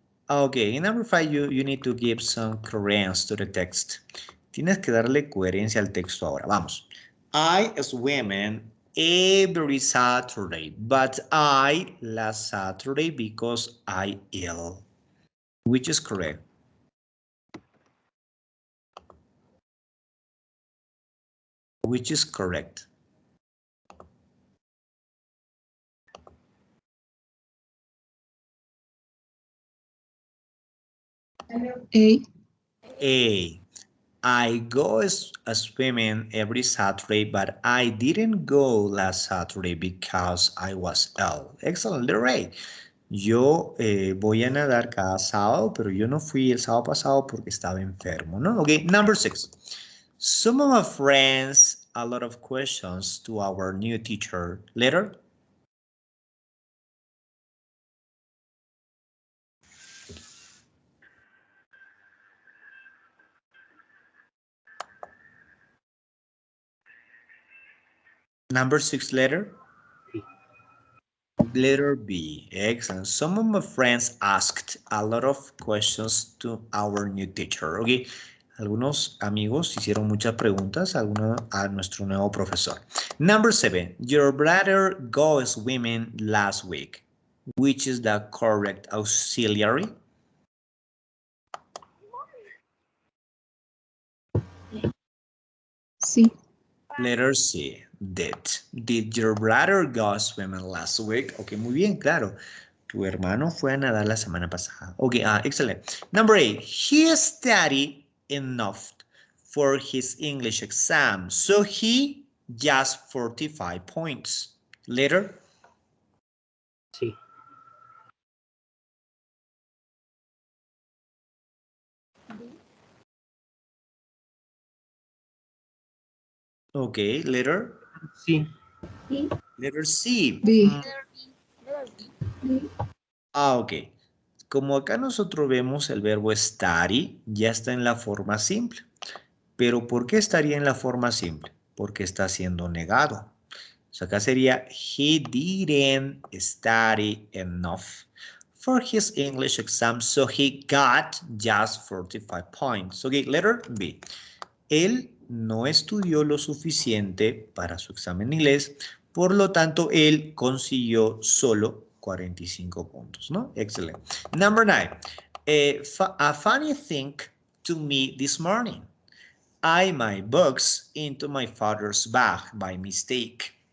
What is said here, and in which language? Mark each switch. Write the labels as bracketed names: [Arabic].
[English] Okay, in number 5 you need to give some coherence to the text. [Spanish] Tienes que darle coherencia al texto ahora. Vamos. [English] I swim every Saturday, but I last Saturday because I ill. Which is correct? Which is correct? A. A. I go swimming every Saturday, but I didn't go last Saturday because I was ill. Excellent, right. [Spanish] Yo voy a nadar cada sábado, pero yo no fui el sábado pasado porque estaba enfermo, ¿no? [English] Okay, number 6. Some of my friends, a lot of questions to our new teacher. Letter? Number 6 letter? B. Letter B. Excellent. Some of my friends asked a lot of questions to our new teacher. Okay. [Spanish] Algunos amigos hicieron muchas preguntas a nuestro nuevo profesor. [English] Number 7. Your brother goes swimming last week. Which is the correct auxiliary? [Spanish] Sí. [English] Letter C. Did. Did your brother go swimming last week? [Spanish] Ok, muy bien, claro. Tu hermano fue a nadar la semana pasada. [English] Ok, excellent. Number 8. He studied enough for his English exam, so he just 45 points. Letter? [Spanish] Sí. [English] Okay, letter? [Spanish] Sí. [English] Letter C. B. Letter B. Letter B. Ok. [Spanish] Como acá nosotros vemos el verbo study, ya está en la forma simple. Pero ¿por qué estaría en la forma simple? Porque está siendo negado. O sea, acá sería, [English] he didn't study enough for his English exam, so he got just 45 points. Ok, letter B. [Spanish] Él no estudió lo suficiente para su examen de inglés, por lo tanto, él consiguió solo 45 puntos, ¿no? Excelente. [English] Number 9. A funny thing to me this morning. I my books into my father's bag by mistake.